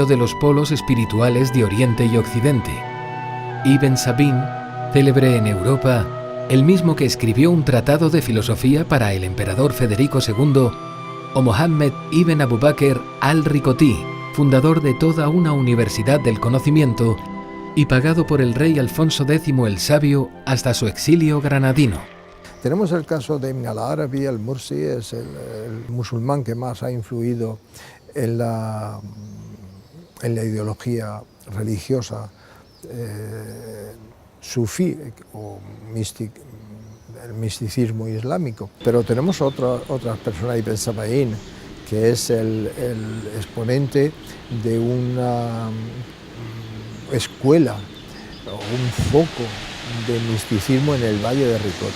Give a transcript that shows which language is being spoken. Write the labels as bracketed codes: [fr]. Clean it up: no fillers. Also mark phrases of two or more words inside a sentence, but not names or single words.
[es] de los polos espirituales de Oriente y Occidente, Ibn Sabin, célebre en Europa, el mismo que escribió un tratado de filosofía para el emperador Federico II, o Mohammed ibn Abu Bakr al-Riqoti, fundador de toda una universidad del conocimiento y pagado por el rey Alfonso X el Sabio hasta su exilio granadino. Tenemos el caso de Ibn al-Arabi al-Mursi, es el musulmán que más ha influido en la ideología religiosa sufí o el misticismo islámico. Pero tenemos otras personas, Ibn Sabaín, que es el exponente de una escuela o un foco de misticismo en el Valle de Ricote.